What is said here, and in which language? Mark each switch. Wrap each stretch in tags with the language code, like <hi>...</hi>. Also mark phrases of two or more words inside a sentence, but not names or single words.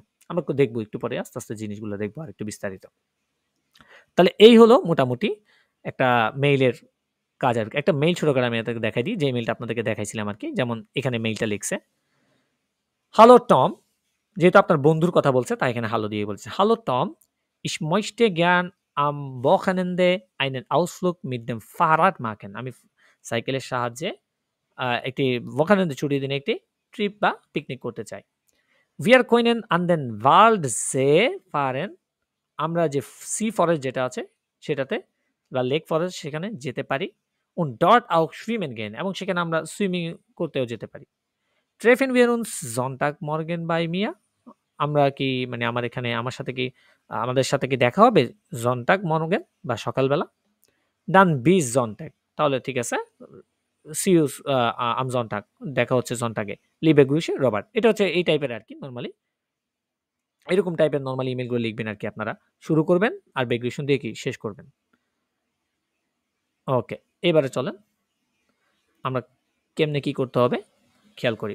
<bn>আমরা দেখবো একটু পরে আস্তে, আস্তে জিনিসগুলো দেখবো আরেকটু বিস্তারিত। তাহলে এই হলো মোটামুটি একটা মেইলের কাজ আরকি। একটা মেইল ছোট করে আমি আপনাকে দেখাই দিই, যে মেইলটা আপনাদেরকে দেখাইছিলাম আরকি। যেমন এখানে মেইলটা লিখছে। "Hallo Tom" যেহেতু আপনার বন্ধুর কথা বলছে তাই এখানে হ্যালো দিয়ে বলছে।</bn> <de>"Hallo Tom, ich möchte gern am Wochenende einen Ausflug mit dem Fahrrad machen"</de> <bn>আমি সাইকেলের সাহায্যে একটি Wochenende ছুটির দিনে একটি ট্রিপ বা পিকনিক করতে চাই।</bn> <de>"Wir können an den Waldsee fahren"</de> <bn>আমরা যে সি ফরেস্ট যেটা আছে সেটাতে বা লেক ফরেস্ট সেখানে যেতে পারি।</bn> <de>Und dort auch schwimmen gehen</de> <bn>এবং সেখানে আমরা সুইমিং করতেও যেতে পারি।</bn> <de>Treffen wir uns Sonntagmorgen bei mir</de> <bn>আমরা কি মানে আমার সাথে কি আমাদের সাথে কি দেখা হবে Sonntagmorgen বা সকালবেলা?</bn> <de>Dann bis Sonntag</de> <bn>তাহলে ঠিক আছে।</bn> <en>See you</en> <de>am Sonntag</de> <bn>দেখা হচ্ছে Sonntag এ।</bn> <de>Liebe Grüße,</de> <bn>Robert এটা হচ্ছে এই টাইপের আরকি নরমালি। এরকম টাইপের নরমালি ইমেইলগুলো লিখবেন আরকি আপনারা। শুরু করবেন আর বেগ্রেশন দিয়ে কি শেষ করবেন। ওকে, এবারে চলেন আমরা কেমনে কি করতে হবে খেয়াল করি।</bn>